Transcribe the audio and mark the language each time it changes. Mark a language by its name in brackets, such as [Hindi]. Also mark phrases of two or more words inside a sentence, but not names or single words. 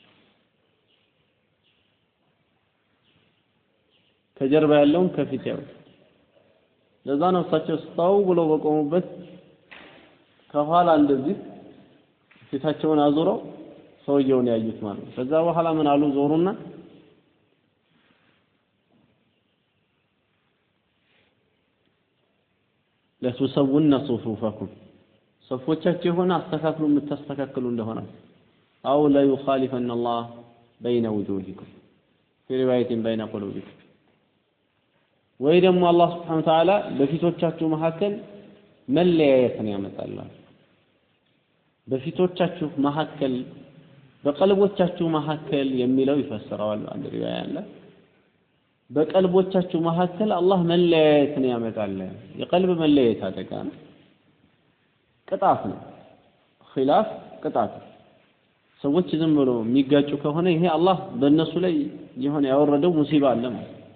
[Amharic] ከጀርባ ያለውን ከፊት ያው ለዛ ነው እሳቸው ስታው ብለው በቆሙበት ከኋላ እንደዚህ ፊታቸውን አዙረው ሰውየውን ያዩት ማለት ነው ከዛ በኋላ ምን አሉ ዞሩና [Arabic] لتسون صفوفكم [Amharic] صفوቻችሁ ሆነ አስተካክሉ የምታስተካክሉ እንደሆነ [Arabic] أو لا يخالفن الله بين وجوهكم في روايه بين قلوبكم [Amharic] ወይ ደግሞ አላህ [Arabic] سبحانه وتعالى [Amharic] በፊቶቻችሁ መካከል መለያየትን ያመጣል በፊቶቻችሁ መካከል በቀልቦቻችሁ መካከል የሚለው ይፈሰራል አንድ ሪዋያ አለ በቀልቦቻችሁ መካከል አላህ መለያየትን ያመጣል የቀልብ መለያየት አደጋ ነው ቅጣት ነው ኺላፍ ቅጣት ሰዎች ዝም ብሎ የሚጋጩ ከሆነ ይሄ አላህ በእነሱ ላይ የሆነ ያወረደው ሙሲባ አለ ማለት